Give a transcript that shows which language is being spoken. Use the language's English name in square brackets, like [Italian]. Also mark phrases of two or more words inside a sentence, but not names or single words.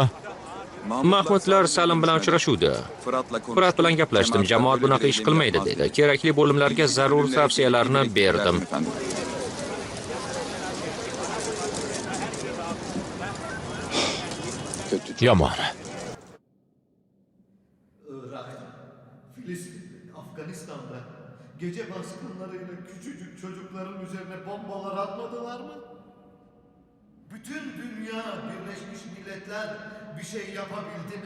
[Uzbek] Mahmudlar Salim bilan uchrashuvdi. Furat bilan gaplashdim. Jamoat bunaqa ish qilmaydi dedi. Kerakli bo'limlarga zarur tavsiyalarni berdim. Yomon. [Turkish] Irak'ta, Filistin'de, Afganistan'da gece baskınlarıyla küçücük çocukların üzerine bombalar atmadılar mı? Bütün dünya, Birleşmiş Milletler bir şey yapabildi mi?